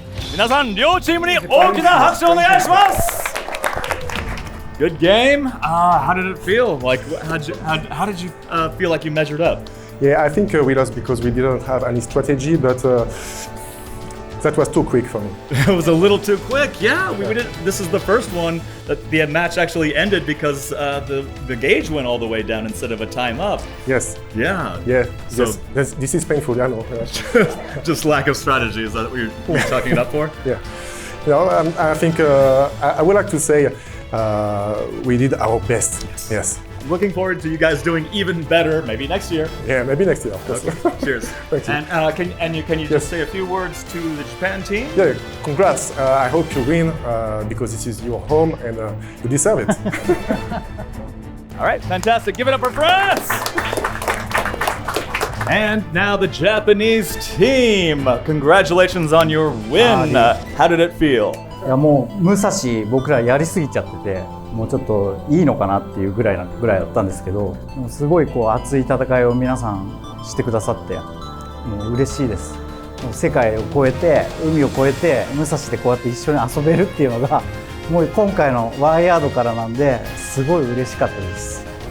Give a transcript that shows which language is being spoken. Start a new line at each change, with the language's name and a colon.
Japanese: 皆さん両チームに大きな拍手をお願いします。
English: Good game. How did it feel? Like, how did you feel like you measured up? Yeah, I think we lost because we didn't have any strategy, but that was too quick for me. It was a little too quick. Yeah, we did. This is the first one that the match actually ended because the gauge went all the way down instead of a time up. Yes. Yeah. Yeah. So- Yes. This is painful. I know. Just lack of strategy. Is that what you're talking it up for? Yeah. No, I think I would like to say we did our best. Yes. Looking forward to you guys doing even better, maybe next year. Yeah, maybe next year. Of course. Cheers. Thank you. And can you just say a few words to the Japan team? Yeah, congrats. I hope you win because this is your home and you deserve it. All right, fantastic. Give it up for France. And now the Japanese team. Congratulations on your win. How did it feel?
Japanese: いやもう武蔵僕らやりすぎちゃっててもうちょっといいのかなっていうぐらいだったんですけどでもすごいこう熱い戦いを皆さんしてくださってもう嬉しいです。もう世界を越えて海を越えて武蔵でこうやって一緒に遊べるっていうのがもう今回のワイヤードからなんですごい嬉しかったです。